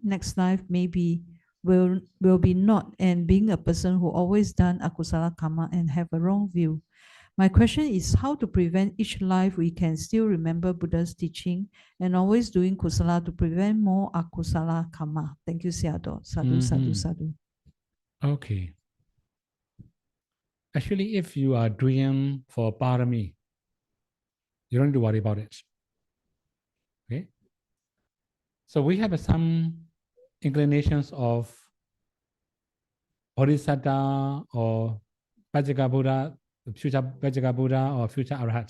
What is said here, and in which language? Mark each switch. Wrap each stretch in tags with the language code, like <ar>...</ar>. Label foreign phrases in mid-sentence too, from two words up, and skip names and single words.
<en>Next life maybe will be not, and being a person who always done</en> <pi>akusala karma</pi> <en>and have a wrong view. My question is how to prevent each life we can still remember Buddha's teaching and always doing kusala to prevent more</en> <pi>akusala karma.</pi> <en>Thank you,</en> <pi>Sayadaw. Sadhu, sadhu, sadhu.</pi> <en>Okay. Actually, if you are doing for parami, you don't need to worry about it. Okay. So we have some inclinations of Bodhisattva or</en> <pi>Pajjaka Buddha,</pi> <en>future</en> <pi>Pajjaka Buddha</pi> <en>or future Arhat.</en>